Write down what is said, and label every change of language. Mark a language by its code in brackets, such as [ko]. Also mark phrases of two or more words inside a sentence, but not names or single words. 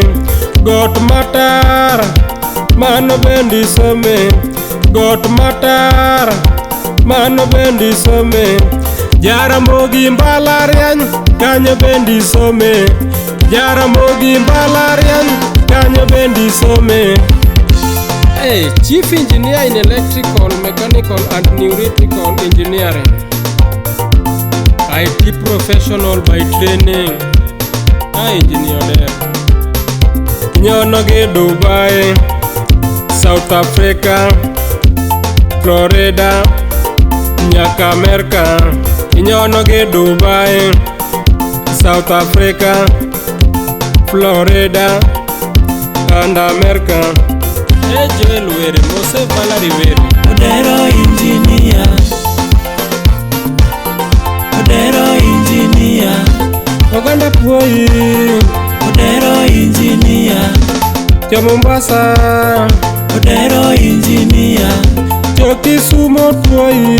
[luo] Got matar mano bendi some. Got matar mano bendi some. Jaramogi mbalariany kanyo bendi some. Jaramogi mbalariany kanyo bendi some. [en] Hey, Chief Engineer in Electrical, Mechanical and Theoretical Engineering. IT professional by training. Engineer there. [luo] Nyono ge Dubai, South Africa, Florida, nyaka America. Nyono ge Dubai, South Africa, Florida and America. Joel Were. Mose Valerie Were. Odero engineer. Odero engineer. Oganda puoi. Odero engineer. Jo Mombasa. Odero engineer. Jo Kisumu puoi.